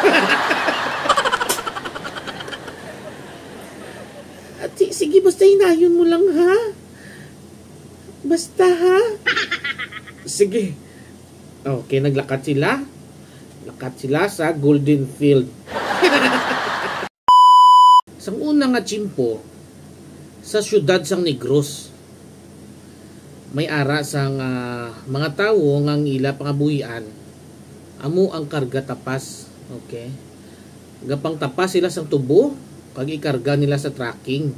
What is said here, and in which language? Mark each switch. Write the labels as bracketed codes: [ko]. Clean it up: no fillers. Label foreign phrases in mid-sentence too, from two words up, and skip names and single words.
[hil] At sige, basta hinayon mo lang, ha? Basta, ha? Sige. Okay, naglakad sila. Lakad sila sa Golden Field. Sang una nga chimpo, sa syudad sang Negros, may ara sang mga tao ngang ila pangabuhian. Amo ang karga tapas. Okay. Gapang tapas sila sang tubo, kag ikarga nila sa tracking.